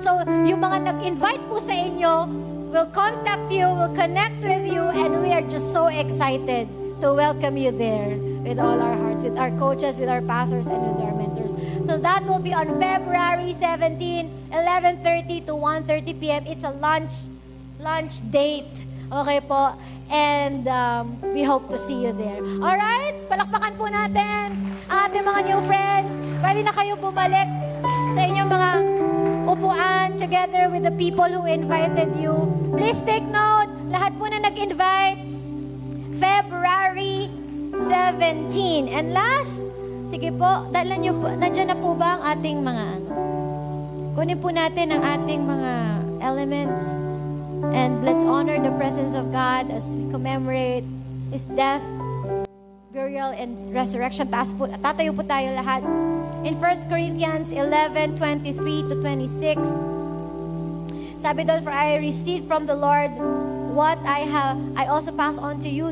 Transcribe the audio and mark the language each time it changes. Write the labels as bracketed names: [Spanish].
[English] So, [Filipino] yung mga nag-invite po sa inyo, [English] we'll contact you, we'll connect with you, and we are just so excited to welcome you there. with all our hearts, with our coaches, with our pastors, and with our mentors. So that will be on February 17, 11:30 to 1:30 p.m. It's a lunch date. Okay po? And we hope to see you there. Alright? [Filipino] Palakpakan po natin ang ating mga new friends. Pwede na kayo bumalik sa inyong mga upuan together with the people who invited you. [English] Please take note, [Filipino] lahat po na nag-invite, [English] February 17. And last, [Filipino] sige po, dala nyo po, nandyan na po ba ang ating mga kunin po natin ang ating mga elements. [English] And let's honor the presence of God as we commemorate His death, burial, and resurrection. [Filipino] Tatayo po tayo lahat. [English] In 1 Corinthians 11:23 to 26, [Filipino] sabi doon, [English] "For I received from the Lord what I also pass on to you.